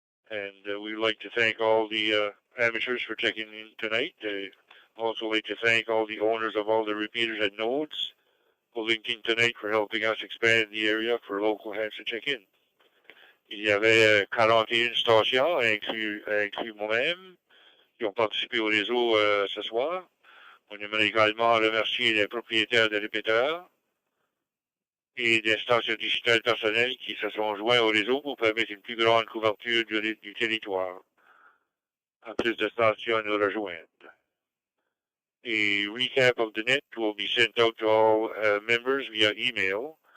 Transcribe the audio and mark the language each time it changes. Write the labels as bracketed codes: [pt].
[en] And we would like to thank all the amateurs for checking in tonight. Also like to thank all the owners of all the repeaters and nodes who linked in tonight for helping us expand the area for local hands to check in. [fr] Il y avait 41 stations, inclus moi-même, qui ont participé au réseau ce soir. On aimerait également remercier les propriétaires des répéteurs et des stations digitales personnelles qui se sont joints au réseau pour permettre une plus grande couverture du territoire. En plus de stations nous rejoindre. [en] A recap of the net will be sent out to all members via email.